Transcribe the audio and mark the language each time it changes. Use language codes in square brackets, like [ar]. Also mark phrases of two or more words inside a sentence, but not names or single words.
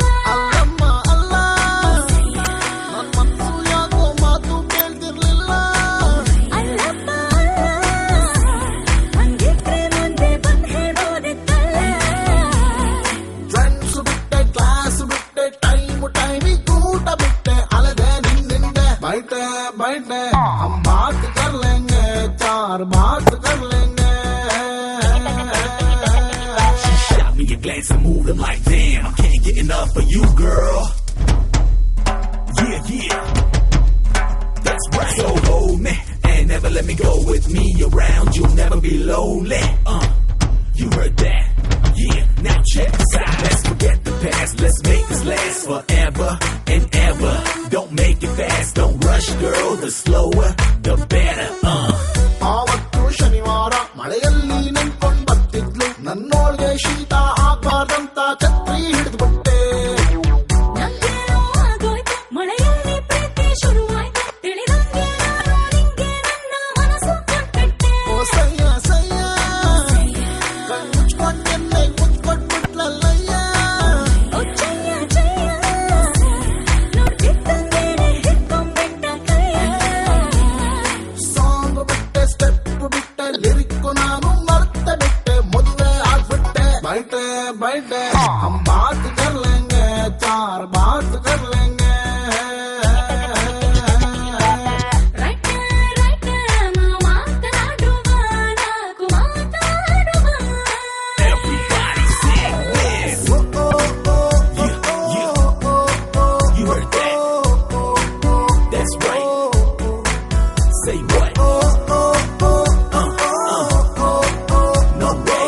[kn] ಅಲ್ಲಮ್ಮ ಅಲ್ಲ, ನನ್ ಮನ್ಸು ಯಾಕೋ ಮಾತು ಕೇಳ್ತಿರ್ಲಿಲ್ಲ. ಅಲ್ಲಪ್ಪ ಹಂಗಿದ್ರೆ ಮುಂದೆ ಬಂದ್ ಹೇಳೋದಿತ್ತಲ್ಲ ಫ್ರೆಂಡ್ಸ್ ಬಿಟ್ಟೆ, ಕ್ಲಾಸ್ ಬಿಟ್ಟೆ, ಟೈಮಿಗೆ ಊಟ ಬಿಟ್ಟೆ, ಅಲ್ಲದೆ ನಿನ್ನಿಂದೆ. [hi] बैठे बैठे हम बात कर लेंगे, चार बात कर लेंगे. [en] Shot me a glance and moved him like, damn, I can't get enough of you, girl. Yeah. That's right. So hold me and never let me go. With me around, you'll never be lonely. You heard that? Yeah. Now check this out. Let's forget the past. Let's make this last forever and ever. Don't make it fast. Don't rush, girl. The slower, the better. [kn] ಆವತ್ತು ಶನಿವಾರ ಮಳೆಯಲ್ಲಿ ನಿಂತ್ಕೊಂಡ್ ಬರ್ತಿದ್ಲು, ನನ್ನೋಳ್ಗೆ ಶೀತ ಆಗ್ಬಾರ್ದಂತ ಛತ್ರಿ ಹಿಡಿದ್ಬಿಟ್ಟೆ. ನಂಗೇನೋ ಆಗೋಯ್ತು ಮಳೆಯಲ್ಲಿ ಪ್ರೀತಿ ಶುರುವಾಯ್ತು ತಿಳಿದಂಗೆ ನಾನು ನಿಂಗೆ ನನ್ನ ಮನಸ್ಸು ಕೊಟ್ಬಿಟ್ಟೆ ಓ ಸಯ್ಯ ಸಯ್ಯ, ಕಣ್ ಮುಚ್ಕೊಂಡ್ ಎನ್ನೆ ಮುಚ್ಕೊಟ್ಬಿಟ್ಲಲ್ಲಯ್ಯ. ಓ ಚಯ್ಯ ನೋಡ್ತಿದ್ದಂಗೆನೆ ಹಿಡ್ಕೊಂಡ್ಬಿಟ್ಟ ಕೈಯ ಸಾಂಗ್ ಬಿಟ್ಟೆ, ಸ್ಟೆಪ್ ಬಿಟ್ಟೆ, ಲಿರಿಕ್ಕು ನಾನು ಮರ್ತೆ ಬಿಟ್ಟೆ, ಮದುವೆ ಆಗ್ಬಿಟ್ಟೆ. [hi] बैठे बैठे हम बात कर लेंगे, चार बात कर लेंगे. [kn] ರೈಟ್ ನಾವು ಮಾತನಾಡುವ ನಾಲ್ಕು ಮಾತಾಡುವ [en] Everybody sing this. You heard that? That's right. Say what? No way.